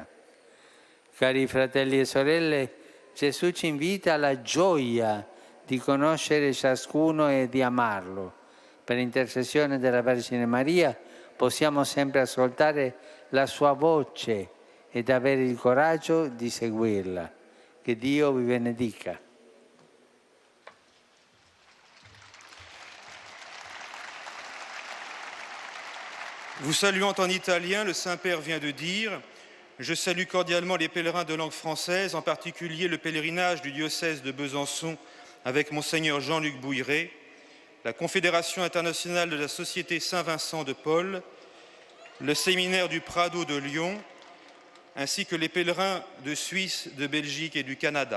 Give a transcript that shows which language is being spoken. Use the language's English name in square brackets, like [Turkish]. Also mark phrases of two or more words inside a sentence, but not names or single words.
[Italian] Cari fratelli e sorelle, Gesù ci invita alla gioia di conoscere ciascuno e di amarlo. Per intercessione della Vergine Maria possiamo sempre ascoltare la sua voce ed avere il coraggio di seguirla. Che Dio vi benedica. [French] Vous saluant en italien, le Saint-Père vient de dire « Je salue cordialement les pèlerins de langue française, en particulier le pèlerinage du diocèse de Besançon avec Monseigneur Jean-Luc Bouilleret, la Confédération internationale de la Société Saint-Vincent de Paul, le séminaire du Prado de Lyon, ainsi que les pèlerins de Suisse, de Belgique et du Canada.